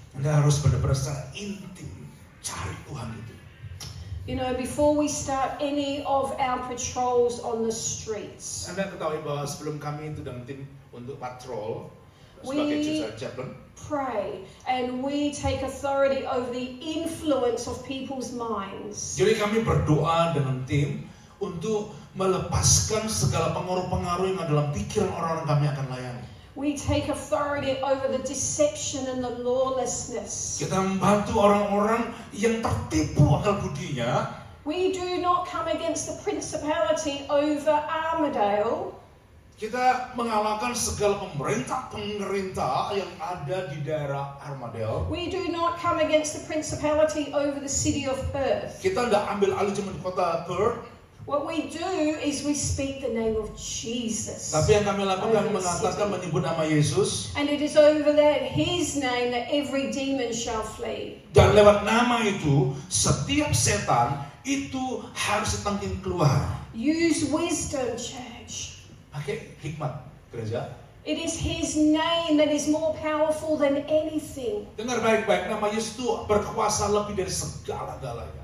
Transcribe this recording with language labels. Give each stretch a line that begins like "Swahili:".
Indonesian: Anda harus benar-benar secara intim cari Tuhan itu.
English: You know, before we start any of our patrols on the streets,
Indonesian: Anda ketahui bahwa sebelum kami itu dengan tim untuk patrol sebagai Jusa Chaplain,
English: pray and we take authority over the influence of people's minds.
Indonesian: jadi kami berdoa dengan tim untuk melepaskan segala pengaruh-pengaruh yang ada dalam pikiran orang-orang kami akan layani.
English: We take authority over the deception and the lawlessness.
Indonesian: Kita membantu orang-orang yang tertipu akal budinya.
English: We do not come against the principality over Armadale.
Indonesian: Kita mengalahkan segala pemerintah yang ada di daerah Armadale.
English: We do not come against the principality over the city of Perth.
Indonesian: Kita tidak ambil alih cuma di kota Perth.
English: What we do is we speak the name of Jesus.
Indonesian: Tapi yang kami lakukan mengatakan menyebut nama Yesus.
English: And it is over that His name that every demon shall flee.
Indonesian: Dan lewat nama itu, setiap setan itu harus ditangkap keluar.
English: Use wisdom, church.
Indonesian: Pakai hikmat gereja.
English: It is His name that is more powerful than anything.
Indonesian: Dengar baik-baik, nama Yesus itu berkuasa lebih dari segala-galanya.